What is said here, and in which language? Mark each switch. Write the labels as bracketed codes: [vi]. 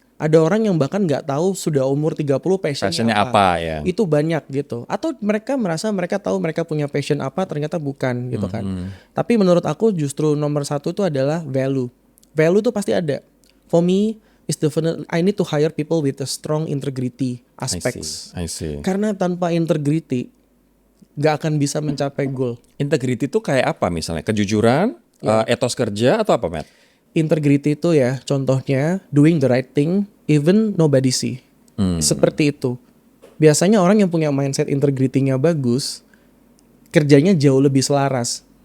[id] Ada orang yang bahkan nggak tahu sudah umur 30 passionnya apa ya? Itu banyak gitu. Atau mereka merasa mereka tahu mereka punya passion apa, ternyata bukan gitu kan. Tapi menurut aku justru nomor satu itu adalah value. Value itu pasti ada. [en] For me, is definitely I need to hire people with a strong integrity aspects. I see. [id] Karena tanpa integrity nggak akan bisa mencapai goal. Integrity itu kayak apa misalnya? Kejujuran, etos kerja atau apa, Matt? [en] Integrity [id] itu ya contohnya [en] doing the right thing even nobody see. [id] Seperti itu. Biasanya orang yang punya mindset integrity-nya bagus, kerjanya jauh lebih selaras.